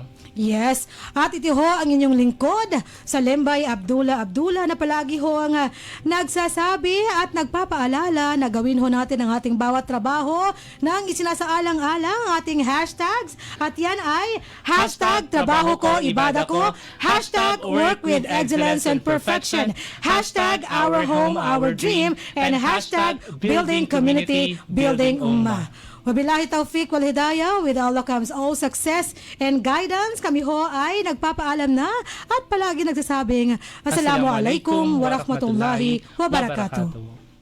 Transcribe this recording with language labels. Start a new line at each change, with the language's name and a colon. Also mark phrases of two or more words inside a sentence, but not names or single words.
Filipino: Yes, at ito ho ang inyong lingkod sa Lembay Abdullah na palagi ho ang nagsasabi at nagpapaalala na gawin ho natin ang ating bawat trabaho nang isinasaalang-alang ating hashtags, at yan ay hashtag trabaho ko, ibada ko,
English: hashtag work with excellence and perfection, hashtag our home, our dream, and hashtag building community, building ummah.
Arabic: وبالله التوفيق والهداية,
English: with Allah comes all success and guidance.
Filipino: Kami ho ay nagpapaalam na at palagi nagsasabing
Arabic: السلام عليكم ورحمة الله وبركاته.